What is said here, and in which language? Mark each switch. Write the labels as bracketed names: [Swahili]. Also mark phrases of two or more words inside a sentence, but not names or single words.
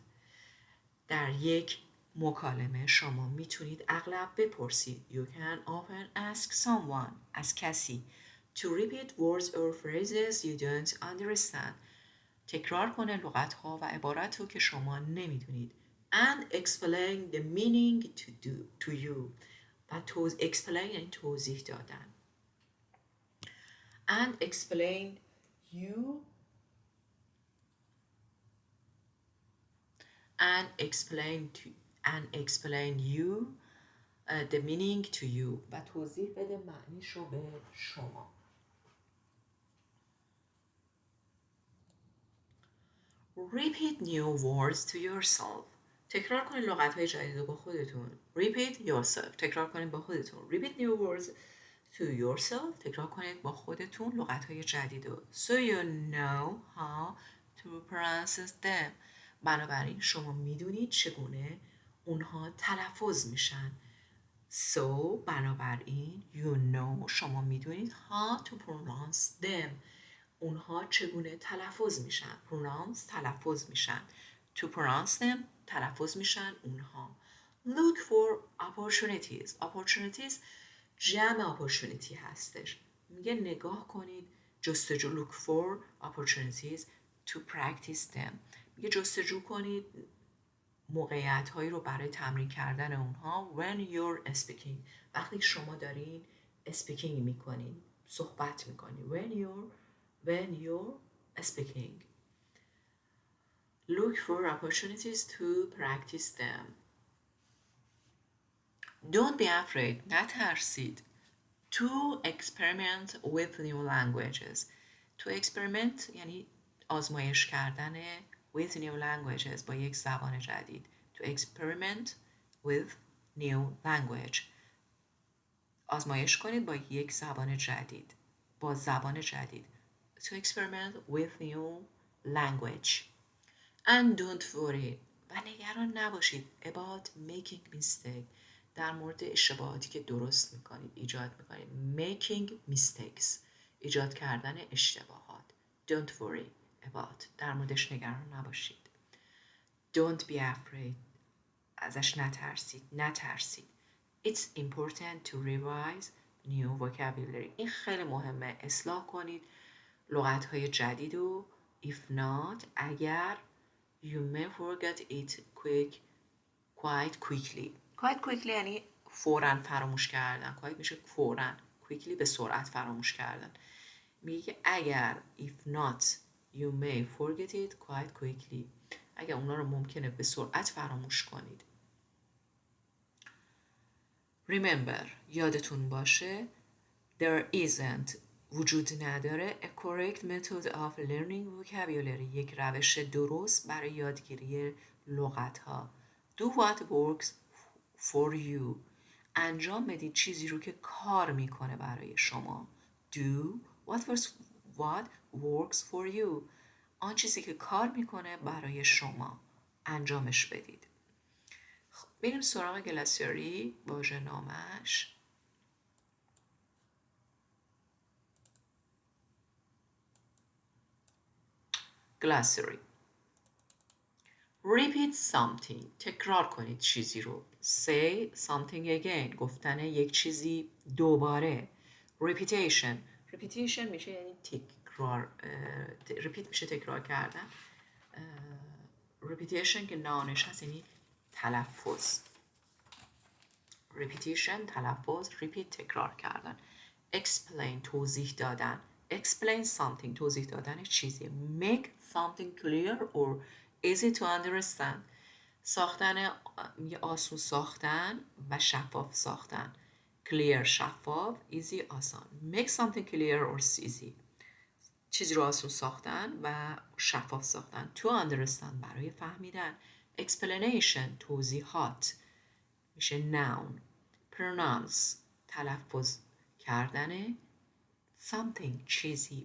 [Persian] در یک مکالمه شما میتونید اغلب بپرسید [English] you can often ask someone [Persian] از کسی [English] to repeat words or phrases you don't understand [Persian] تکرار کنه لغت‌ها و عبارت رو که شما نمیدونید. [English] And explain the meaning to you و explain [Persian] یعنی توضیح دادن. [English] And explain you the meaning to you [Persian] و توضیح بده معنیش رو به شما. [English] Repeat new words to yourself. [Persian] تکرار کنید لغت‌های جدید رو با خودتون. [English] Repeat yourself. [Persian] تکرار کنید با خودتون. [English] Repeat new words to yourself. [Persian] تکرار کنید با خودتون لغت‌های جدید رو. [English] So you know how to pronounce them. [Persian] بنابراین شما میدونید چگونه اونها تلفظ میشن. [English] So بنابراین you know [Persian] شما میدونید [English] how to pronounce them. [Persian] اونها چگونه تلفظ میشن. pronounce تلفظ میشن. [English] to pronounce them [Persian] تلفظ میشن اونها. [English] look for opportunities. [Persian] opportunities جمع opportunity هستش. میگه نگاه کنید جستجو [English] look for opportunities to practice them. [Persian] میگه جستجو کنید موقعیت هایی رو برای تمرین کردن اونها [English] when you're speaking. [Persian] وقتی شما دارین speaking میکنین صحبت میکنین [English] when you're speaking. Look for opportunities to practice them. Don't be afraid. نترسید. To experiment with new languages. To experiment [Persian] یعنی آزمایش کردن [English] with new languages [Persian] با یک زبان جدید. [English] To experiment with new language. [Persian] آزمایش کنید با یک زبان جدید. با زبان جدید. [English] To experiment with new language. And don't worry. [Persian] و نگران نباشید. [English] About making mistake. [Persian] در مورد اشتباهاتی که درست میکنید. ایجاد میکنید. [English] Making mistakes. [Persian] ایجاد کردن اشتباهات. [English] Don't worry about. [Persian] در موردش نگران نباشید. [English] Don't be afraid. [Persian] ازش نترسید. [English] It's important to revise new vocabulary. [Persian] این خیلی مهمه. اصلاح کنید لغت‌های جدید و [English] if not [Persian] اگر [English] you may forget it quite quickly. Quite quickly [Persian] یعنی فوراً فراموش کردن. quite میشه فوراً. quickly به سرعت فراموش کردن. میگه اگر [English] if not you may forget it quite quickly. [Persian] اگر اونا رو ممکنه به سرعت فراموش کنید. Remember, یادتون باشه [English] there isn't [Persian] وجود نداره [English] a correct method of learning vocabulary [Persian] یک روش درست برای یادگیری لغت ها. [English] Do what works for you [Persian] انجام بدید چیزی رو که کار میکنه برای شما. [English] Do what works for you [Persian] آن چیزی که کار میکنه برای شما انجامش بدید. بریم سراغ گلاسیاری واژه نامش. [English] Glossary. Repeat something. [Persian] تکرار کنید چیزی رو. [English] Say something again. [Persian] گفتن یک چیزی دوباره. [English] Repetition. Repetition [Persian] میشه یعنی تکرار. Repeat میشه تکرار کردن. Repetition که نانش هست یعنی تلفظ. [English] Repetition تلفظ. [Persian] Repeat تکرار کردن. Explain توضیح دادن. [English] Explain something [Persian] توضیح دادن چیزی. [English] Make something clear or easy to understand. [Persian] ساختن آسون ساختن و شفاف ساختن. [English] Clear شفاف. Easy آسان. Make something clear or easy. [Persian] چیزی رو آسون ساختن و شفاف ساختن. [English] To understand [Persian] برای فهمیدن. [English] Explanation [Persian] توضیحات میشه [English] noun. [Persian] Pronounce تلفظ کردن something چیزی.